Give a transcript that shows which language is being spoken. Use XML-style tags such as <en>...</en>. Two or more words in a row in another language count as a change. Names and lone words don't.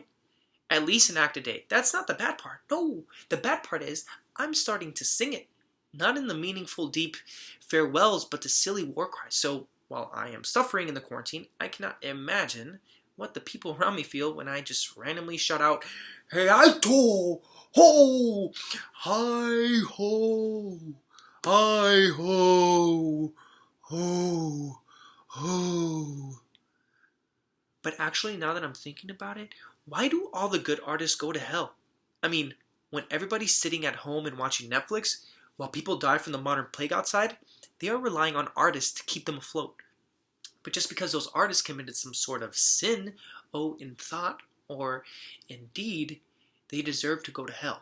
<en>At least an act a day. That's not the bad part. No, the bad part is I'm starting to sing it. Not in the meaningful, deep farewells, but the silly war cries. So, while I am suffering in the quarantine, I cannot imagine what the people around me feel when I just randomly shout out, "Hey, Aito! Ho! Hi ho! Hi ho! Ho! Ho!" But actually, now that I'm thinking about it, why do all the good artists go to hell? I mean, when everybody's sitting at home and watching Netflix, while people die from the modern plague outside, they are relying on artists to keep them afloat. But just because those artists committed some sort of sin, in thought or in deed, they deserve to go to hell.</en>